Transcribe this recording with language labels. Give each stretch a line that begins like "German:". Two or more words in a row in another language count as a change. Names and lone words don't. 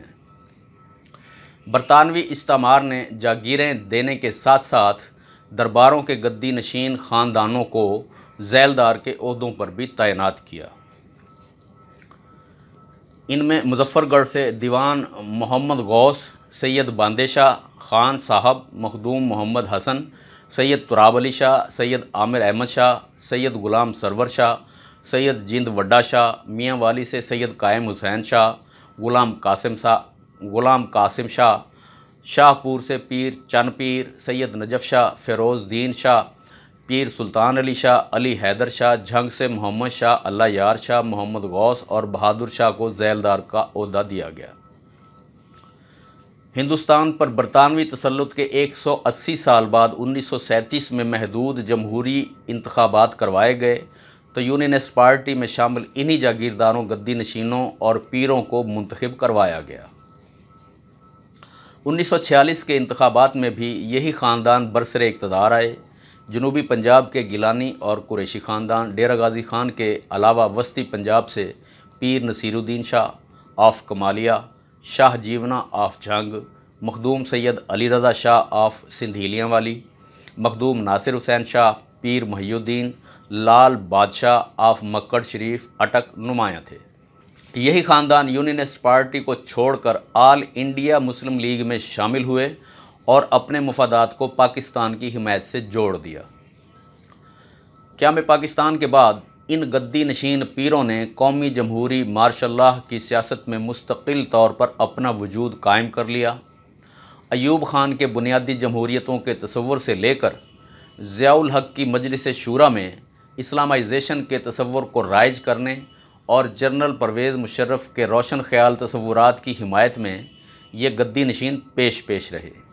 Urdu: برطانوی استعمار نے جاگیریں دینے کے ساتھ ساتھ درباروں کے گدی نشین خاندانوں کو ذیلدار کے عہدوں پر بھی تعینات کیا. ان میں مظفرگڑھ سے دیوان محمد غوث، سید باندے شاہ خان صاحب، مخدوم محمد حسن، سید تراب علی شاہ, سید عامر احمد شاہ، سید غلام سرور شاہ، سید جند وڈا شاہ، میاں والی سے سید قائم حسین شاہ، غلام قاسم شاہ، شاہپور سے پیر چن پیر، سید نجف شاہ، فیروزدین شاہ، پیر سلطان علی شاہ، علی حیدر شاہ، جھنگ سے محمد شاہ، اللہ یار شاہ، محمد غوث اور بہادر شاہ کو ذیلدار کا عہدہ دیا گیا. ہندوستان پر برطانوی تسلط کے 180 سال بعد 1937 میں محدود جمہوری انتخابات کروائے گئے تو یونینسٹ پارٹی میں شامل انہی جاگیرداروں، گدی نشینوں اور پیروں کو منتخب کروایا گیا. 1946 کے انتخابات میں بھی یہی خاندان برسرِ اقتدار آئے. جنوبی پنجاب کے گیلانی اور قریشی خاندان، ڈیرہ غازی خان کے علاوہ وسطی پنجاب سے پیر نصیرالدین شاہ آف کمالیہ، شاہ جیونہ آف جھنگ، مخدوم سید علی رضا شاہ آف سندھیلیاں والی، مخدوم ناصر حسین شاہ، پیر محی الدین، لال بادشاہ آف مکڑ شریف اٹک نمایاں تھے. یہی خاندان یونینسٹ پارٹی کو چھوڑ کر آل انڈیا مسلم لیگ میں شامل ہوئے اور اپنے مفادات کو پاکستان کی حمایت سے جوڑ دیا۔ قیام پاکستان کے بعد ان گدی نشین پیروں نے قومی جمہوری مارشل لاء کی سیاست میں مستقل طور پر اپنا وجود قائم کر لیا۔ ایوب خان کے بنیادی جمہوریتوں کے تصور سے لے کر ضیاء الحق کی مجلس شورا میں اسلامائزیشن کے تصور کو رائج کرنے اور جنرل پرویز مشرف کے روشن خیال تصورات کی حمایت میں یہ گدی نشین پیش رہے۔